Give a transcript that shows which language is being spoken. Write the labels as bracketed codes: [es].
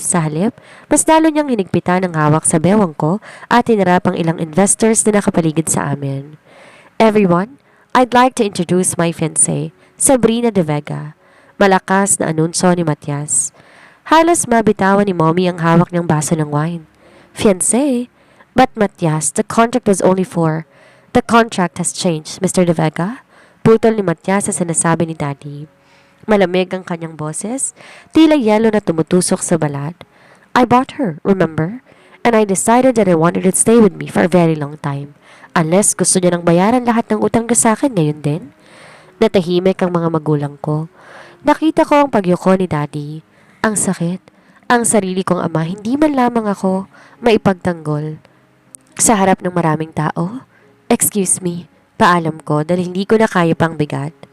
[tl] Sa halip, mas lalo niyang hinigpitan ang hawak sa bewang ko at hinarap ang ilang investors na nakapaligid sa amin. [en] Everyone, I'd like to introduce my fiancée, Sabrina De Vega. [tl] Malakas na anunsyo ni Matias. Halos mabitawan ni Mommy ang hawak niyang baso ng wine. [en] Fiancé? But Matias, the contract was only for... The contract has changed, Mr. [tl] De Vega. Putol ni Matias sa sinasabi ni Daddy. Malamig ang kanyang boses, tila yelo na tumutusok sa balat. [en] I bought her, remember? And I decided that I wanted her to stay with me for a very long time. [tl] Unless gusto niya nang bayaran lahat ng utang niya sa akin ngayon din. Natahimik ang mga magulang ko. Nakita ko ang pagyuko ni Daddy. Ang sakit. Ang sarili kong ama, hindi man lamang ako maipagtanggol. Sa harap ng maraming tao, [en] excuse me, [tl] paalam ko dahil hindi ko na kaya pang bigat.